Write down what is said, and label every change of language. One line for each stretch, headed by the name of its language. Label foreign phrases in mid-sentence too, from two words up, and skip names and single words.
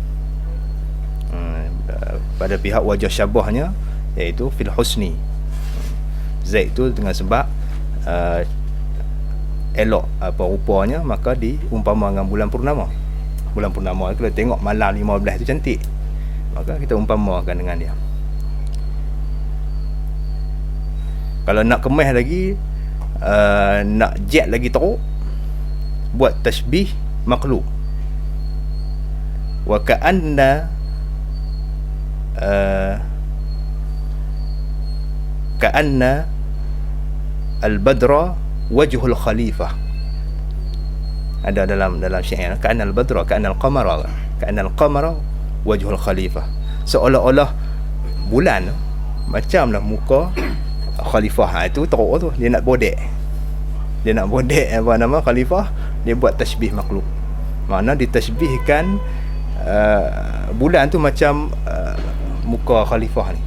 Malay: Pada pihak wajah syabahnya iaitu
Arabic: في الحسن,
Malay: Zaid tu dengan sebab elok apa rupanya, maka diumpama dengan bulan purnama. Bulan purnama kalau tengok malam 15 tu cantik, maka kita umpamakan dengan dia. Kalau nak kemas lagi, nak jet lagi teruk, buat tashbih makhluk.
Arabic: وكأن كأن البدر وجه الخليفة.
Malay: Ada dalam syair,
Arabic: كأن البدر كأن القمر كأن القمر وجه الخليفة.
Malay: Seolah-olah bulan macamlah muka khalifah. Itu teruk tu, dia nak bodek apa nama khalifah, dia buat tashbih makhluk. Makna ditashbihkan bulan tu macam muka khalifah ni.